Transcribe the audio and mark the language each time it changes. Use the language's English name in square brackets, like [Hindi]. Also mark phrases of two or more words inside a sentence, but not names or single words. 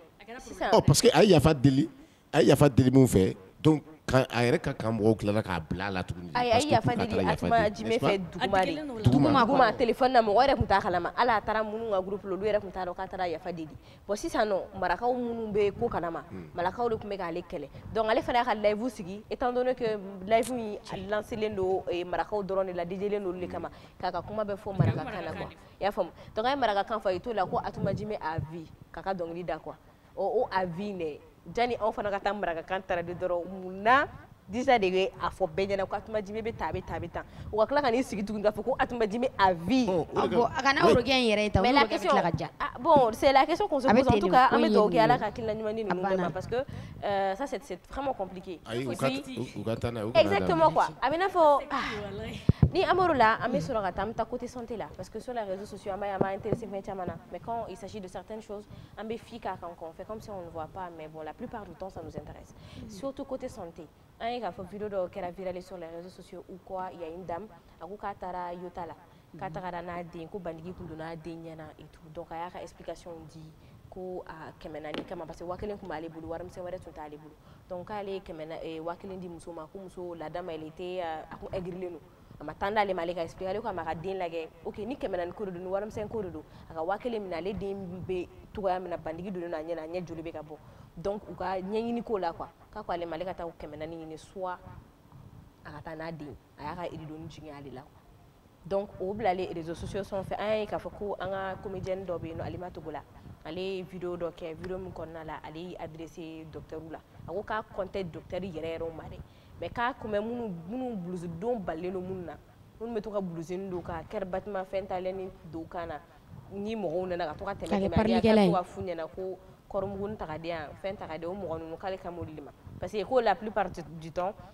[French] parce que [Bambara] a ye yafa deli mun fɛ donc a yɛrɛ ka kan mɔgɔw tilala k'a bila a la tuguni a ye yafa deli Atuma Jime fɛ duguma téléphone na mɔgɔ yɛrɛ tun t'a kalama hali a taara minnu ka groupe la olu yɛrɛ tun t'a dɔn k'a taara yafa deli bon sisan nɔ marakaw minnu bɛ ko kalama marakaw de tun bɛ k'ale kɛlɛ donc ale fana y'a ka live sigi [French] étant donné que [Bambara] live in lancelen don marakaw dɔrɔn de la DJ len don olu de kama k'a ka kuma bɛ fɔ marakakan na quoi y'a faamu donc an ye marakakan fɔ i t'o la ko Atuma Jime [French] à vie [Bambara] k'a ka dɔnkili da quoi o [French] à vie [Bambara] ne jani anw fana ka taa marakakan taradi dɔrɔn mun na Disa de bɛ a fɔ bɛɛ ɲɛna ko Atuma Jime bɛ tan a bɛ tan a bɛ tan u ka tila ka n'i sigi tuguni k'a fɔ ko Atuma Jime [French] à vie [Bambara] bon a kana orogɛ in yɛrɛ ta o orogɛ bɛ tila ka ja [French] bon c'est la question qu'on se pose en tout cas [Bambara] an bɛ dugawu kɛ Ala ka hakilina ɲuman di ninnu bɛɛ ma [French] parce que ça c'est vraiment compliqué exactement quoi [Bambara] a bɛ n'a fɔ ni an bɔr'o la an bɛ sɔrɔ ka taa an bɛ taa [French] côté santé [Bambara] la [French] parce que sur les réseaux sociaux [Bambara] an b'a intéressé fɛn caman na [French] mais quand il s'agit de certaines choses [Bambara] an bɛ fi k'a kan [French] on fait comme si on ne voit pas mais bon la plupart du temps ça nous intéresse surtout côté santé [Bambara] an ye k'a fɔ vidéo dɔw kɛra virale [French] sur les réseaux sociaux ou quoi il y a une dame [Bambara] a ko k'a taara Yota la k'a tagara n'a den ko bandigi tun donna a den ɲɛna [French] et tout [Bambara] donc a y'a ka explication di ko a 400 kama [French] parce que [Bambara] 1000 tun b'ale bolo warimisɛn wɛrɛ tun t'ale bolo donc k'ale ye 1000 di muso ma ko muso la [French] dame elle était [Bambara] a kun aigrilen don a ma temps d'ale ma ale ka expliquer ale ko a ma ka den lajɛ ok ni 400 ko de don ni warimisɛn ko de don a ka 1000 minɛ ale den bɛ togoya min na bandigi donnen a ɲɛna a ɲɛ joli bɛ ka bɔ donc u ka ɲɛɲini ko la quoi k'a ko ale ma ale ka taa 400 ɲini soit a ka taa n'a den a y'a ka iridoni jigin ale la donc o bilalen [French] réseaux sociaux [Bambara] sanfɛ an y'a ye k'a fɔ ko an ka comédienne dɔ bɛ yen nɔ Alima Togo la ale ye vidéo dɔ kɛ vidéo min kɔnɔna la ale y'i adressé docteurw la a ko k'a comptait docteur yɛrɛ yɛrɛw ma dɛ mais k'a kunbɛ minnu blouse don balilen don minnu na minnu bɛ to ka blouseni don ka kɛri bâtiment fɛn talen don kan na ni mɔgɔw nana ka to ka tɛmɛ ale ka to ka f'u ɲɛna ko kɔrɔmugunin tagaden yan fɛn tagaden o mɔgɔ ninnu k'ale ka m'olu de ma [French] parce que [Bambara] ko [French] la plupart du temps